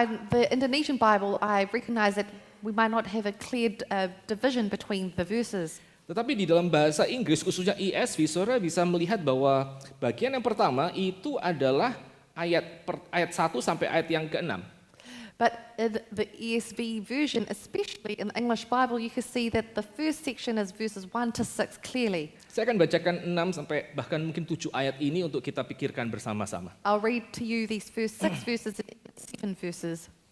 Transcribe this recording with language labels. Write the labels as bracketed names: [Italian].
[English] The Indonesian Bible, I recognize that we might not have a clear division between the verses. [Indonesian] Tetapi di dalam bahasa Inggris, khususnya ESV, saudara bisa melihat bahwa bagian yang pertama itu adalah ayat 1 sampai ayat yang ke-6. [English] But in the ESV version, especially in the English Bible, you can see that the first section is verses 1 to 6 clearly. [Indonesian] Saya akan bacakan 6 sampai bahkan mungkin 7 ayat ini untuk kita pikirkan bersama-sama. [English] I'll read to you these first 6 verses and 7 verses.